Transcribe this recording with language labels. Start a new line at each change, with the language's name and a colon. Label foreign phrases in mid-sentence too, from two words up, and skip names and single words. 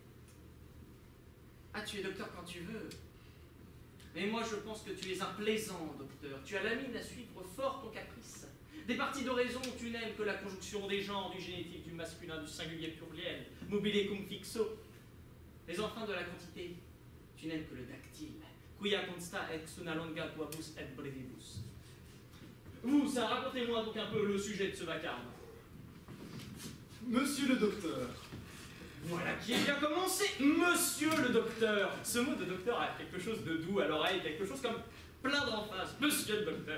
French: Ah, tu es docteur quand tu veux. Mais moi, je pense que tu es un plaisant docteur. Tu as la mine à suivre fort ton caprice. Des parties d'oraison, tu n'aimes que la conjonction des genres, du génétique, du masculin, du singulier pluriel,
Latin: mobile cum fixo.
French: Les enfants de la quantité, tu n'aimes que le dactyle.
Latin: Quia consta ex una longa tuabus et brevibus.
French: Vous, ça, racontez-moi donc un peu le sujet de ce vacarme. Monsieur le docteur. Voilà qui est bien commencé, monsieur le docteur. Ce mot de docteur a quelque chose de doux à l'oreille, quelque chose comme plein d'emphase. Monsieur le docteur.